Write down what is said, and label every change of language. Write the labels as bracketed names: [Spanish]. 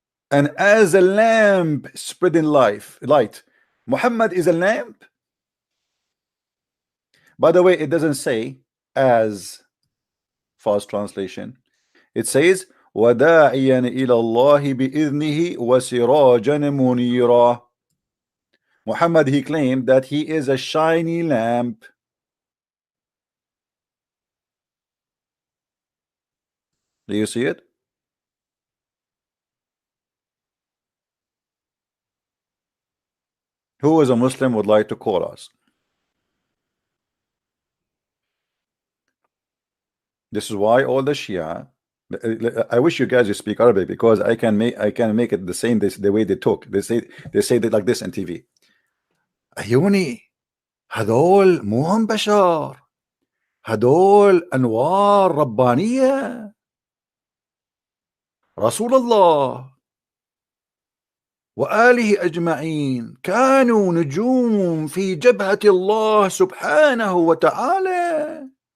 [English] And as a lamp spreading light, Muhammad is a lamp. By the way, it doesn't say as fast translation. It says [Arabic] وَدَاعِيًا إِلَى اللَّهِ بِإِذْنِهِ وَسِرَاجًا مُنِيرًا. [English] Muhammad, he claimed that he is a shiny lamp. Do you see it? Who is a Muslim would like to call us? This is why all the Shia, I wish you guys you speak Arabic, because I can make it the same the way they talk. They say it like this on TV. [Arabic] عيوني هذول مو هم بشر، هذول أنوار ربانية. رسول الله وآله أجمعين كانوا نجوم في جبهة الله سبحانه وتعالى.